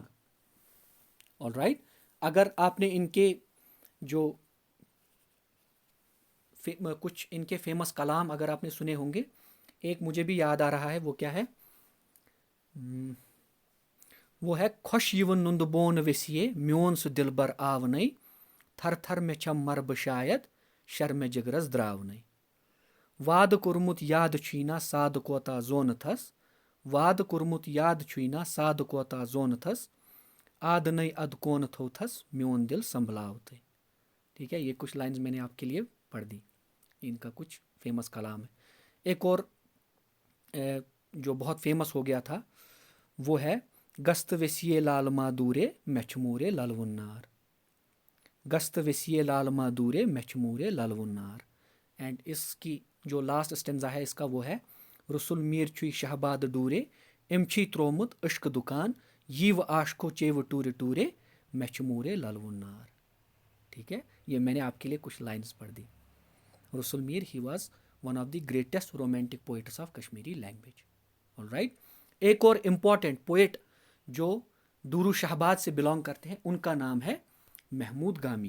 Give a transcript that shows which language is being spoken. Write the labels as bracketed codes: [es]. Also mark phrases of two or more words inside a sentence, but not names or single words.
[hi] ऑल राइट, अगर आपने इनके जो कुछ इनके फेमस कलाम अगर आपने सुने होंगे, एक मुझे भी याद आ रहा है, वो क्या है? वो है [ks] खुश यिवन नुंद बोन वेसिए म्योन सु दिलबर आवनई, थर थर में छम मरब शायद शर्म जिगरस द्रावनई। वाद कुर्मुत याद छुना साद कोता जोन थस, वाद कुर्मुत याद छुना साद कोता जोन थस, आद नई अद कौन थो थस म्योन दिल संभलावते। [hi] ठीक है, ये कुछ लाइंस मैंने आपके लिए पढ़ दी, इनका कुछ फेमस कलाम है। एक और जो बहुत फेमस हो गया था वो है [ks] गस्त वसीए लाल मादूरे मेचमूरे ललवुन्नार, गस्त वसीए लाल मादूरे मेचमूरे ललवुन्नार। [hi] एंड इसकी जो लास्ट स्टेंजा है इसका वो है [ks] रसुल मीर छुई शहबाद डूरे इमछी त्रोमुत इश्क दुकान यीव आशको चेव टूरे टूरे मेचमूरे ललवुन्नार। [hi] ठीक है, ये मैंने आपके लिए कुछ लाइंस पढ़ दी। [en] Rasul Mir he was one of the greatest romantic poets of Kashmiri language. [hi] ऑलराइट, एक और [en] important poet [hi] जो दूरू शहबाद से बिलोंग करते हैं उनका नाम है महमूद गामी।